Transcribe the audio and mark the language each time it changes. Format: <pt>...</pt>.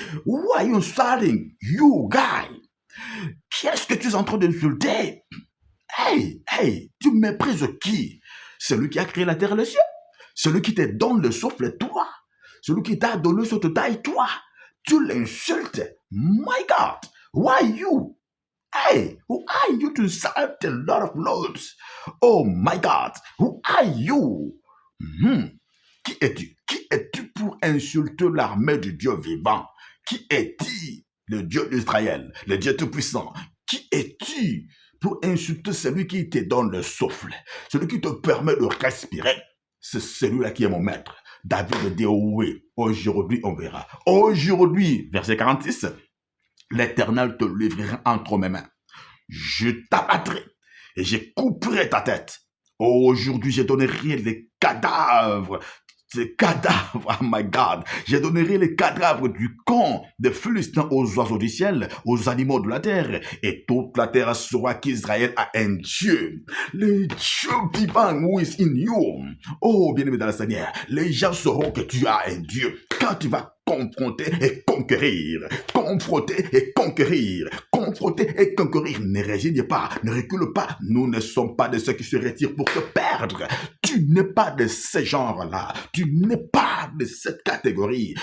<en>Why are you insulting? You guy.</en> <fr>Qu'est-ce que tu es en train d'insulter? Hey, tu méprises qui? Celui qui a créé la terre et le ciel. Celui qui te donne le souffle, toi. Celui qui t'a donné cette taille, toi. Tu l'insultes.</fr> <en>My God. Why you? Hey, who are you to insult the Lord of Lords? Oh my God, who are you?</en> <fr>Qui es-tu? Qui es-tu pour insulter l'armée du Dieu vivant? Qui es-tu? Le Dieu d'Israël, le Dieu tout-puissant. Qui es-tu pour insulter celui qui te donne le souffle, celui qui te permet de respirer? C'est celui-là qui est mon maître. David dit, oh oui, aujourd'hui on verra. Aujourd'hui, verset 46, l'Éternel te livrera entre mes mains. Je t'abattrai et je couperai ta tête. Aujourd'hui, je donnerai les cadavres. Ces cadavres,</fr> <en>oh my God,</en> <fr>je donnerai les cadavres du camp des Philistins aux oiseaux du ciel, aux animaux de la terre, et toute la terre saura qu'Israël a un Dieu. Le Dieu vivant</fr> <en>who is in you.</en> <fr>Oh, bien-aimé dans le Seigneur, les gens sauront que tu as un Dieu quand tu vas confronter et conquérir. Confronter et conquérir. Confronter et conquérir. Ne résigne pas, ne recule pas. Nous ne sommes pas de ceux qui se retirent pour te perdre. Tu n'es pas de ce genre-là. Tu n'es pas de cette catégorie.</fr>